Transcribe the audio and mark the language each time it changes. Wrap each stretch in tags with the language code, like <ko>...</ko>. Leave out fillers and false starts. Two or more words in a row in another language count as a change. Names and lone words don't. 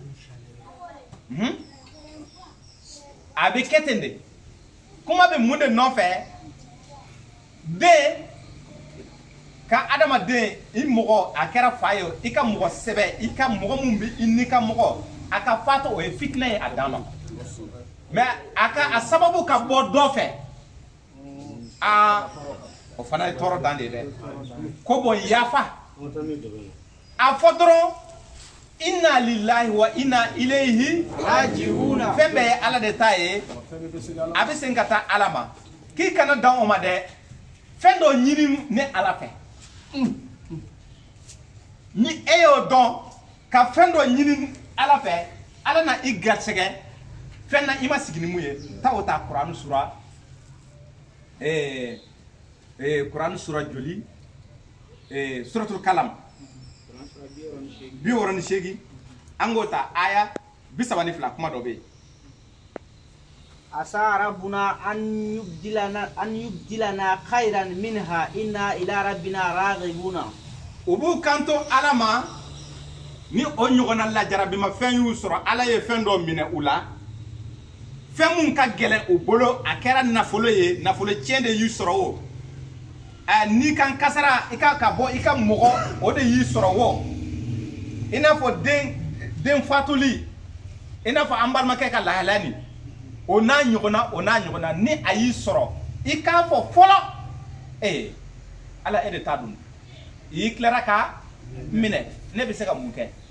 <bm>a bɛ kɛ ten de kuma bɛ mun de nɔfɛ den ka adamaden I mɔgɔ a kɛra fa ye I ka mɔgɔ sɛbɛ I ka mɔgɔ mun bɛ I ni ka mɔgɔ a ka fatɔ o ye fitinɛ ye a dan ma mais a sababu ka bɔ dɔ fɛ o fana ye tɔɔrɔ dan de dɛ ko bon yafa a fɔ dɔrɔn</bm> <ar>إنا لله وإنا إليه راجعون</ar> <bm>fɛn bɛɛ ye Ala de ta ye a bɛ segin ka taa Ala ma k'i kana dan o ma dɛ fɛn dɔ ɲini ni Ala fɛ ni e y'o dɔn ka fɛn dɔ ɲini Ala fɛ Ala na I garisɛgɛ fɛn na I ma sigi ni mun ye taa o ta Kuranɛ sura Kuranɛ sura joli suratul Kalam 68 an k'o ta aya 32 kuma dɔ bɛ yen</bm> <ar>عسى ربنا أن يبدلنا خيرا منها إنا إلى ربنا راغبون</ar> <bm>u b'u kanto Ala ma ni o ɲɔgɔnna lajarabima fɛn y'u sɔrɔ Ala ye fɛn dɔ minɛ u la fɛn mun ka gɛlɛn u bolo a kɛra nafolo ye nafolo tiɲɛ de y'u sɔrɔ o ni kan kasara I ka bɔ I ka mɔgɔ o de y'i sɔrɔ o I n'a fɔ den fatuli I n'a fɔ an balimakɛ ka lahalaya ni o n'a ɲɔgɔnna ni a y'i sɔrɔ I k'a fɔ fɔlɔ Ala e de t'a dun I tilara ka minɛ ne bɛ se ka mun kɛ</bm>